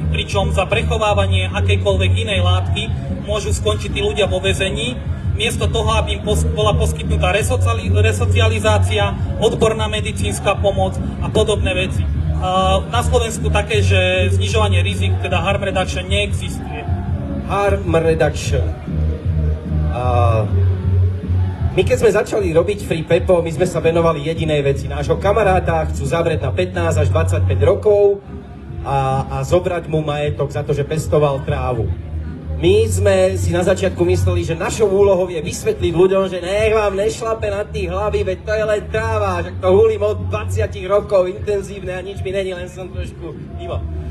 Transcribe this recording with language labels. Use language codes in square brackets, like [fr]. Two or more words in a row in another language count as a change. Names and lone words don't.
[sk] Pričom za prechovávanie akejkoľvek inej látky môžu skončiť tí ľudia vo väzení, miesto toho, aby im bola poskytnutá resocializácia, odborná medicínska pomoc a podobné veci. Na Slovensku také, že znižovanie rizik, teda [en] harm reduction, [sk] neexistuje. [en] Harm reduction. [sk] My keď sme začali robiť Free Pepo, my sme sa venovali jedinej veci. Nášho kamaráta chcú zavrieť na 15 až 25 rokov a zobrať mu majetok za to, že pestoval trávu. My sme si na začiatku mysleli, že našou úlohou je vysvetliť ľuďom, že nech vám nešlape na tých hlavy, veď to je len tráva, že to hulím od 20 rokov intenzívne a nič mi není, len som trošku mimo.